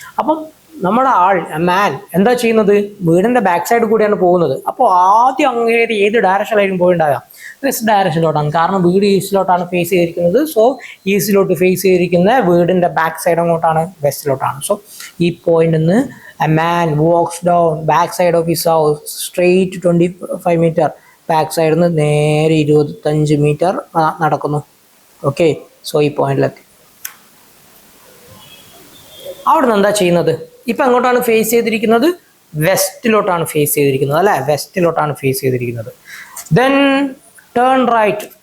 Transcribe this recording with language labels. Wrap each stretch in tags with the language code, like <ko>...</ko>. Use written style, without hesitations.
<ml>അപ്പം നമ്മുടെ മാൻ എന്താ ചെയ്യുന്നത്? വീടിൻ്റെ ബാക്ക് സൈഡ് കൂടിയാണ് പോകുന്നത്. അപ്പോൾ ആദ്യം അങ്ങേര് ഏത് ഡയറക്ഷനിലായിരിക്കും പോയിണ്ടാകാം? വെസ്റ്റ് ഡയറക്ഷനിലോട്ടാണ്. കാരണം വീട് ഈസ്റ്റിലോട്ടാണ് ഫേസ് ചെയ്തിരിക്കുന്നത്. സോ ഈസ്റ്റിലോട്ട് ഫേസ് ചെയ്തിരിക്കുന്ന വീടിൻ്റെ ബാക്ക് സൈഡ് അങ്ങോട്ടാണ്? വെസ്റ്റിലോട്ടാണ്. സോ ഈ പോയിന്റിൽ നിന്ന്</ml> <en>A man walks down back side of his house straight 25 meter.</en> <ml>Back സൈഡിൽ നിന്ന് നേരെ 25 മീറ്റർ നടക്കുന്നു. ഓക്കെ. സോ ഈ പോയിന്റിലെത്തി. അവിടുന്ന് എന്താ ചെയ്യുന്നത്? ഇപ്പം എങ്ങോട്ടാണ് ഫേസ് ചെയ്തിരിക്കുന്നത്? വെസ്റ്റിലോട്ടാണ് ഫേസ് ചെയ്തിരിക്കുന്നത് അല്ലേ? വെസ്റ്റിലോട്ടാണ് ഫേസ് ചെയ്തിരിക്കുന്നത്.</ml> <en>Then turn right.</en>